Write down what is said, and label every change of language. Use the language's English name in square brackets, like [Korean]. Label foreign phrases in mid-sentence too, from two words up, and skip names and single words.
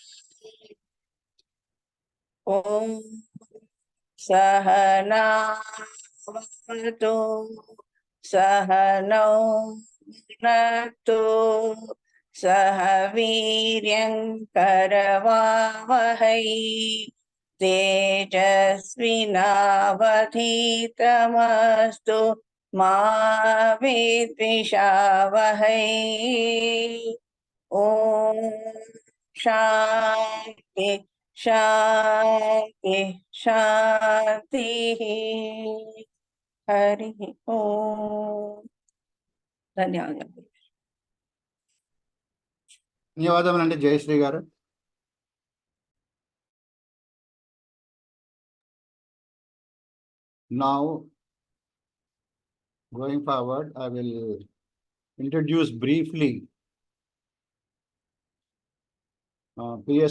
[Sanskrit] ॐ सहना भवतु सहनौ भुनक्तु सह वीर्यं करवावहै तेजस्विनावधीतमस्तु मा विद्विषावहै। ॐ शान्ति शान्ति शान्तिः। हरि ओम। [Telugu] ధన్యవాదాలు. ధన్యవాదములండి జయశ్రీ గారు. [English] Now, going forward, I will introduce briefly P.S.